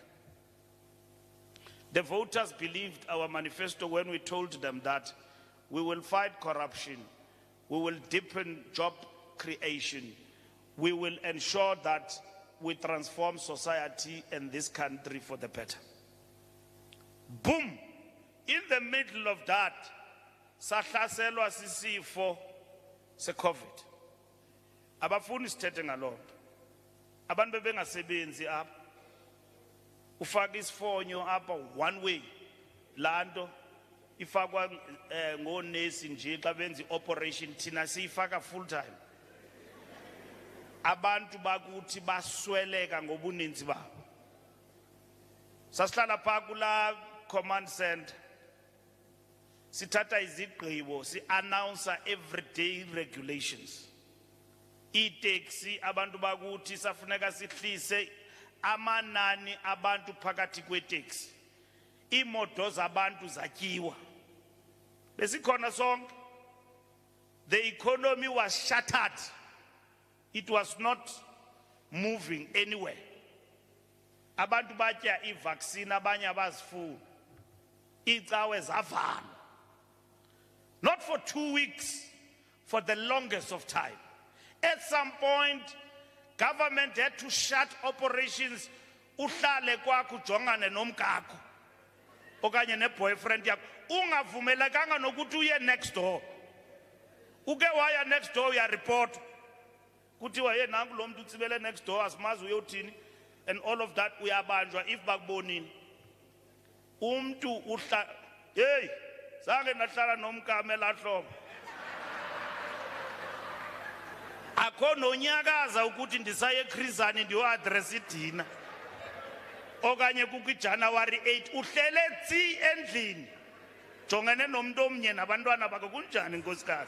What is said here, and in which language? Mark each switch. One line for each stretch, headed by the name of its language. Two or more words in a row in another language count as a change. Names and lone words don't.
English: The voters believed our manifesto when we told them that we will fight corruption, we will deepen job creation, we will ensure that we transform society and this country for the better. Boom! In the middle of that,
Xhosa: sahlaselwa sisifo se-COVID. Abafuni sithethe ngalonto. Abantu bebengasebenzi apha. Ufaka isifonyo apha
English: one way.
Xhosa: Lanto ifakwa ngonesi nje xa benza operation thina siyifaka
English: full time.
Xhosa: Abantu bakuthi basweleka ngobuninzi babo. Sasihlala pha kula command center. Sithatha izigqibo,
English: si-announce everyday regulations.
Xhosa: I-taxi abantu bakuthi safuneka sihlise amanani abantu phakathi kwe-taxi. Imoto zabantu zatyiwa. Besikhona sonke.
English: The economy was shattered. It was not moving anywhere. Abantu batya i-vaccine abanye abazifuna. Icawe zavala. Not for 2 weeks. for the longest of time. At some point, government had to shut operations.
Xhosa: Uhlale kwakho ujongane nomkakho okanye ne-boyfriend yakho ungavumelekanga nokuthi uye
English: next door.
Xhosa: Uke waya
English: next door
Xhosa: uyareport kuthiwa ye nanku lo muntu utsibele
English: next door
Xhosa: asimazi uyothini
English: and all of that
Xhosa: uyabanjwa if bakubonini. Umntu uhla hey zange nahlala nomkame lahlobo. Akho nonyakaza ukuthi ndisaye eKhrizani ndiyo-address idina okanye kukwi-January 8 uhlele tsi endlini jongene nomuntu omnye nabantwana bakho kunjani nkosikazi.